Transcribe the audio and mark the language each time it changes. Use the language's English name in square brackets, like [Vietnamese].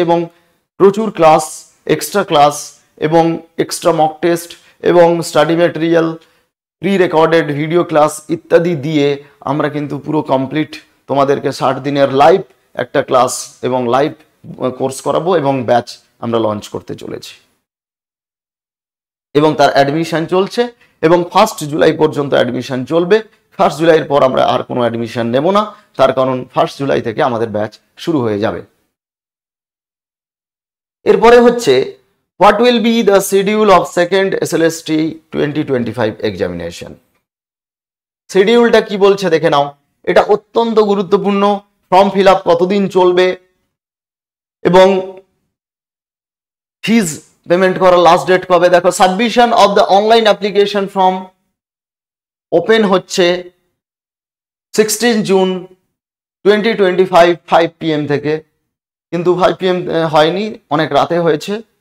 [Bangla] এবং প্রচুর class, extra class এবং এক্সট্রা মক টেস্ট এবং study material, pre recorded video class ইত্যাদি দিয়ে আমরা কিন্তু পুরো কমপ্লিট তোমাদেরকে 60 দিনের লাইভ একটা ক্লাস এবং লাইভ কোর্স করাবো এবং ব্যাচ আমরা লঞ্চ করতে চলেছি। এবং তার অ্যাডমিশন চলছে এবং 1 জুলাই পর্যন্ত অ্যাডমিশন চলবে। 1 জুলাইয়ের পর আমরা আর কোনো অ্যাডমিশন নেব না, তার কারণ 1 জুলাই থেকে আমাদের ব্যাচ শুরু হয়ে যাবে। এরপরে হচ্ছে [English] what will be the schedule of second SLST 2025 examination। [Bangla] শিডিউলটা কি বলছে দেখে নাও, এটা অত্যন্ত গুরুত্বপূর্ণ। ফর্ম ফিল আপ কতদিন চলবে এবং ফিজ পেমেন্ট করার লাস্ট ডেট কবে। দেখো, [English] submission of the online application form [Bangla] open হচ্ছে 16 জুন 2025 5 PM থেকে, কিন্তু 5 PM হয়নি, অনেক রাতে হয়েছে।